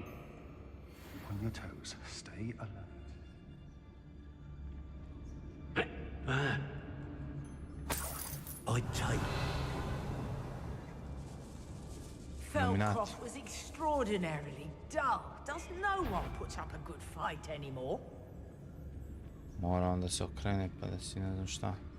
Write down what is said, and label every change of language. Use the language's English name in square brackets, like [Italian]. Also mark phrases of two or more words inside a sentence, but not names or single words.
[English] On your toes. Stay alert. I take. Feldcroft was extraordinarily dull. Does no one put up a good fight anymore? [Croatian] Mora onda se okrene pa da si ne znam šta.